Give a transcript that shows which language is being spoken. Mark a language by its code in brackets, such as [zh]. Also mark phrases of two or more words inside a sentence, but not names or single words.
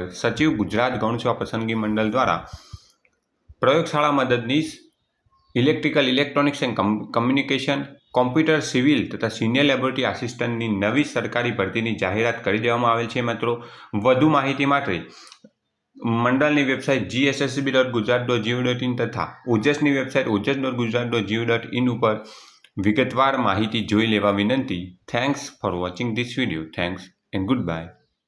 [gu] સચિવ, ગુજરાત ગૌણ સેવા પસંદગી મંડળ દ્વારા પ્રયોગશાળા મદદનીશ [en] electrical, electronics and communication, [gu] કોમ્પ્યુટર, સિવિલ તથા [en] senior laboratory assistantની [gu] નવી સરકારી ભરતીની જાહેરાત કરી દેવામાં આવેલ છે મિત્રો। વધુ માહિતી માટે મંડળની વેબસાઇટ gssb.gujarat.gov.in તથા ઓજસની વેબસાઇટ ojas.gujarat.gov.in ઉપર વિગતવાર માહિતી જોઈ લેવા વિનંતી। [en] Thanks for watching this video. Thanks and good bye.